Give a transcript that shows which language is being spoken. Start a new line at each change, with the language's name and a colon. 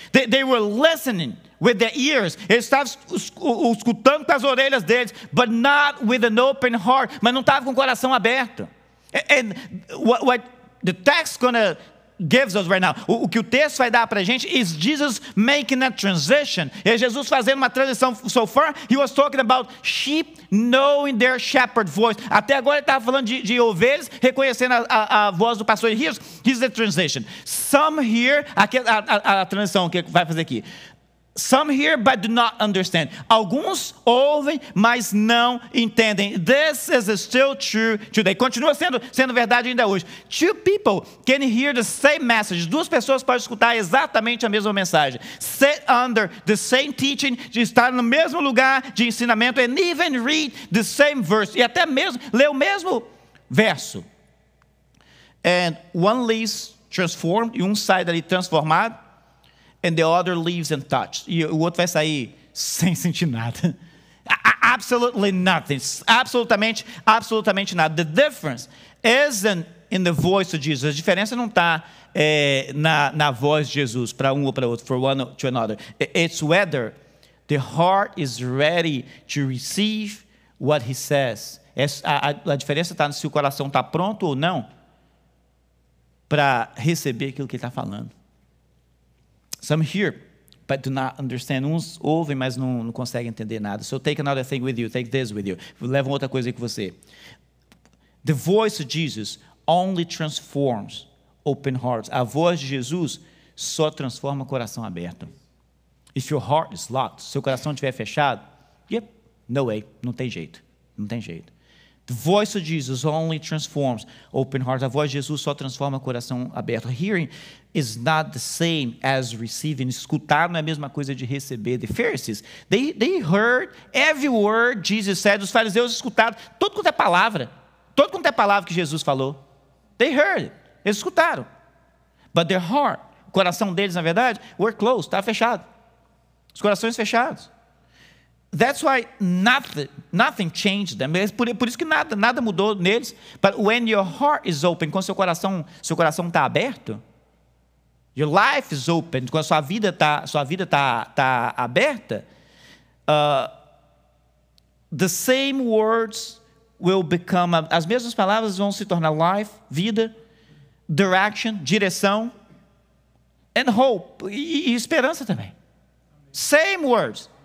English: They were listening with their ears.
Portuguese: Eles estavam escutando com as orelhas deles,
English: but not with an open heart.
Portuguese: Mas não estavam com o coração aberto.
English: And what the text gonna gives us right now.
Portuguese: O que o texto vai dar para a gente
English: is Jesus making a transition.
Portuguese: É Jesus fazendo uma transição.
English: So far, he was talking about sheep knowing their shepherd voice.
Portuguese: Até agora ele estava falando de ovelhas reconhecendo a voz do pastor.
English: Here's the transition. Some hear,
Portuguese: a transição que vai fazer aqui.
English: Some hear but do not understand.
Portuguese: Alguns ouvem, mas não entendem.
English: This is still true today.
Portuguese: Continua sendo verdade ainda hoje.
English: Two people can hear the same message.
Portuguese: Duas pessoas podem escutar exatamente a mesma mensagem.
English: Sit under the same teaching,
Portuguese: de estar no mesmo lugar de ensinamento,
English: and even read the same verse.
Portuguese: E até mesmo ler o mesmo verso.
English: And one leaves transformed,
Portuguese: e sai dali transformado.
English: And the other leaves untouched.
Portuguese: E o outro vai sair sem sentir nada.
English: Absolutely nothing.
Portuguese: Absolutamente nada.
English: The difference isn't in the voice of Jesus.
Portuguese: A diferença não está na voz de Jesus para um ou para outro,
English: for one to another. It's whether the heart is ready to receive what he says.
Portuguese: A diferença está se o coração está pronto ou não para receber aquilo que ele está falando.
English: Some hear, but do not understand.
Portuguese: Uns ouvem, mas não conseguem entender nada.
English: So take another thing with you. Take this with you.
Portuguese: Leva outra coisa aí com você.
English: The voice of Jesus only transforms open hearts.
Portuguese: A voz de Jesus só transforma o coração aberto.
English: If your heart is locked,
Portuguese: se o coração estiver fechado,
English: yep, no way,
Portuguese: não tem jeito. Não tem jeito.
English: The voice of Jesus only transforms open hearts.
Portuguese: A voz de Jesus só transforma o coração aberto.
English: Hearing is not the same as receiving.
Portuguese: Escutar não é a mesma coisa de receber.
English: The Pharisees, they heard every word Jesus said.
Portuguese: Os fariseus escutaram tudo quanto é palavra. Tudo quanto é palavra que Jesus falou.
English: They heard it.
Portuguese: Eles escutaram.
English: But their heart,
Portuguese: o coração deles, na verdade,
English: were closed.
Portuguese: Estava fechado. Os corações fechados.
English: That's why nothing changed them.
Portuguese: Por isso que nada mudou neles.
English: But when your heart is open,
Portuguese: quando seu coração está aberto,
English: your life is open,
Portuguese: quando sua vida tá aberta,
English: the same words will become,
Portuguese: as mesmas palavras vão se tornar life, vida, direction, direção,
English: and hope,
Portuguese: e esperança também.
English: Same words.